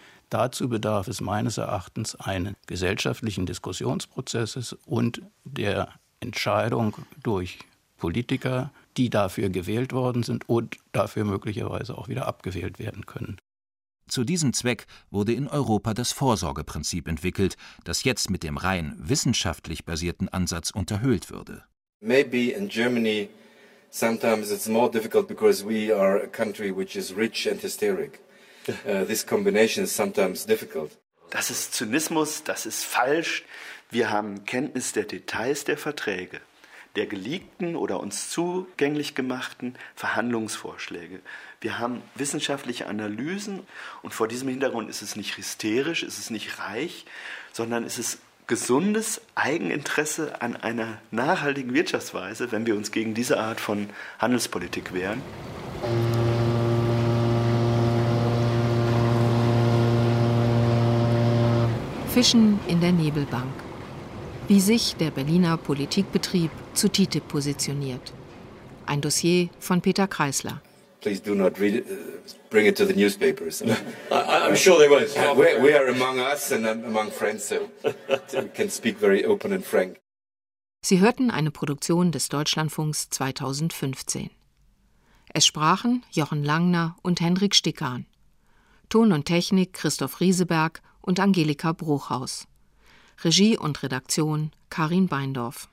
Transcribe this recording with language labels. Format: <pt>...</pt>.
<de>Dazu bedarf es meines Erachtens eines gesellschaftlichen Diskussionsprozesses und der Entscheidung durch Politiker, die dafür gewählt worden sind und dafür möglicherweise auch wieder abgewählt werden können. Zu diesem Zweck wurde in Europa das Vorsorgeprinzip entwickelt, das jetzt mit dem rein wissenschaftlich basierten Ansatz unterhöhlt würde.</de> <en>Maybe in Germany sometimes it's more difficult because we are a country which is rich and hysteric. This combination is sometimes difficult.</en> <de>Das ist Zynismus, das ist falsch. Wir haben Kenntnis der Details der Verträge, der geleakten oder uns zugänglich gemachten Verhandlungsvorschläge. Wir haben wissenschaftliche Analysen und vor diesem Hintergrund ist es nicht hysterisch, ist es nicht reich, sondern ist es gesundes Eigeninteresse an einer nachhaltigen Wirtschaftsweise, wenn wir uns gegen diese Art von Handelspolitik wehren. Fischen in der Nebelbank. Wie sich der Berliner Politikbetrieb zu TTIP positioniert. Ein Dossier von Peter Kreisler.</de> <en>Please do not read it. Bring it to the newspapers. I'm sure they will. We are among us and among friends, so we can speak very open and frank.</en> <de>Sie hörten eine Produktion des Deutschlandfunks 2015. Es sprachen Jochen Langner und Hendrik Stickan. Ton und Technik Christoph Rieseberg und Angelika Bruchhaus. Regie und Redaktion Karin Beindorf.</de>